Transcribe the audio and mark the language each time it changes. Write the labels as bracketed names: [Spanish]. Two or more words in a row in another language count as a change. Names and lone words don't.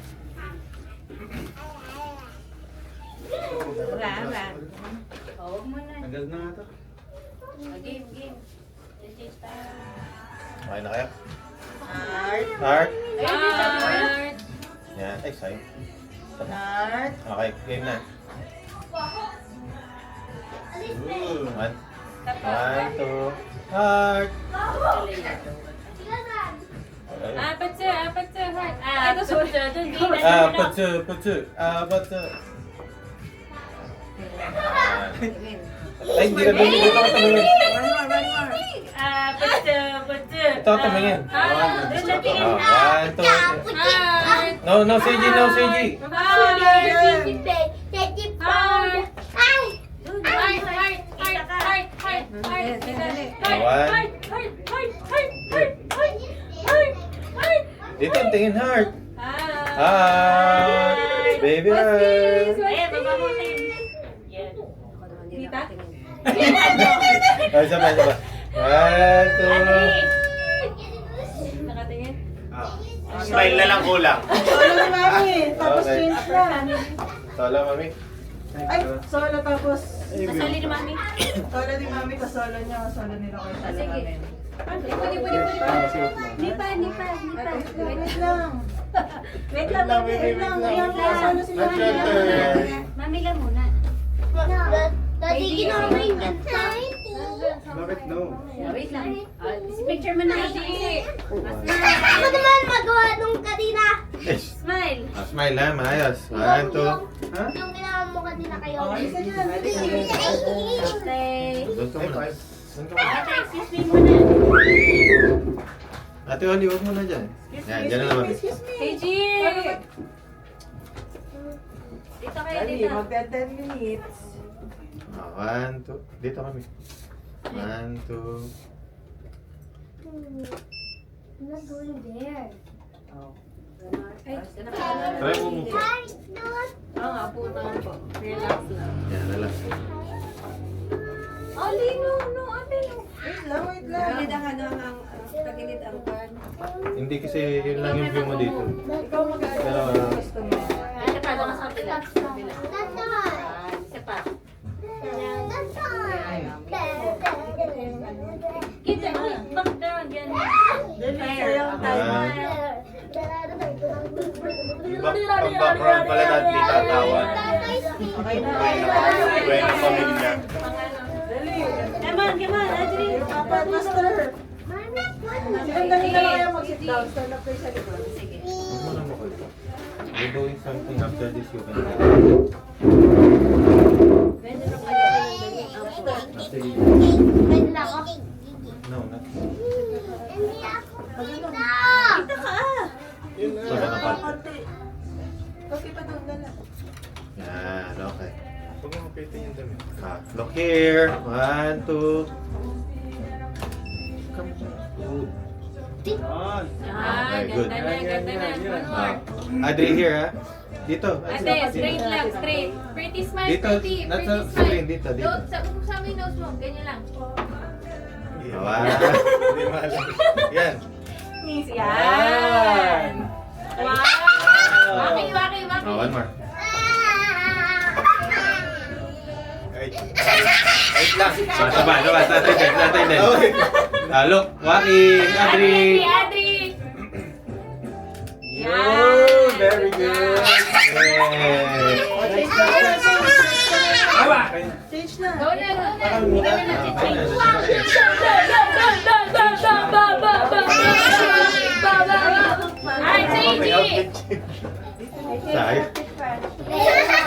[Filipino] Rara. Oh, huwag mo na. Agad na nga ito. [English] Game, game. Seiji style. [Filipino] Okay na kayo? [English] Heart. Heart. Art. [Filipino] Yan. Ay, sayo. [English] Heart. Okay, game na. One. One, two. Heart. Okay. [Filipino] Apat sir, heart. Ito susunod. Doon, game. Patsu. Ay, hindi na bigyan. Ito ka tumingin. Putsu, putsu. Ito ka tumingin. Doon na tingin. [English] One, two, three. Heart. No, Seiji, no, Seiji. Heart. Ay! [Filipino] Dito ang tingin, [English] heart. Heart. Baby heart. [Filipino] Eh, baba mo tayo. Yan. Tita? Ay, sabay. [English] One, two. [Filipino] Nakatingin? Smile na lang kulang. Solo ni Mami. Tapos [English] Okay. [Filipino] change na. Solo, mami. Ay, solo tapos. Kasali ni mami. Solo ni Mami, tapos solo niya. Solo nila kayo. Solo Sige. namin. Ah, suot na. Nipa. Wait lang. Wait lang. Solo si [English] That's [Filipino] Mami. [English] your turn. [Filipino] Mami lang muna. Daddy, ginawa yung gantay. Bakit no? Wait lang. Picture mo na. Ako naman magawa nung kanina. [English] Smile. [Filipino] Smile ha, maayos. [English] One, two. Ha? [Filipino] Yung ginawa mo kanina kayo. Oh, isa dyan. [English] Okay. [Filipino] Doon ka muna. Doon ka muna. Ate, [English] excuse me [Filipino] muna. Ate Oli, huwag mo na dyan. Yan, dyan na naman. [English] Excuse me. [Filipino] Seiji. Dito kayo, Dali, dito. magka 10 minutes. [English] One, two. [Filipino] Dito kami. [English] One, two. I'm not going there. Oh. Ay, [Filipino] Try mo mo. [English] Guys, don't. [Filipino] Oo nga, puto lang po. Relax lang. Yan, relax. [English] Ali, no, ate, no. [Filipino] Wait lang. Tagilid ang pan. Hindi kasi yun lang yung view mo dito. Ikaw mag-aari Pero, ng gusto mo. Ate, paano ka sa kabila? [English] That's all. [Filipino] Isa pa. [English] That's all. [Filipino] Kita mo. [English] Back down. [Filipino] Yan. Dali, sayang time. Ang background pala natin itatawan. Okay na. Buhay ng pamilya. Dali. [English] Come on, Adri. [Filipino] Apat, master. Silang dali na lang kayo mag- [English] sit down. Stand up [Filipino] kayo sa likod. Sige. Huwag mo na mo. [English] We're doing something after this you can do. [Filipino] Pwede na kayo. [English] After you. No, not. [Filipino] Dito ka. So, matapat. Konti. Konti pa doon na lang. Yan, okay. Huwag mo mapitin yung dami. [English] Look here. One, two. Come on. Good. [Filipino] Yan. [English] Okay, good. [Filipino] Ganda na. [English] One more. Adri here, [Filipino] ha? Dito. Ate, straight lang, [English] straight. Pretty smile, [Filipino] Dito, [English] pretty. [Filipino] nasa [English] Pretty screen, smile. [Filipino] dito, dito. Sa may nose mo, ganyan lang. Wow. Hindi malam. Yan. Miss, yan. Wow. Waki. Oh, one more. Wait lang. Sabay. Tatay din. [English] Look, Waki, Adri. Adri. Oh, very good. Yay. [Filipino] Change na. Go na. Hindi ka na Ay, Seiji. Sayang.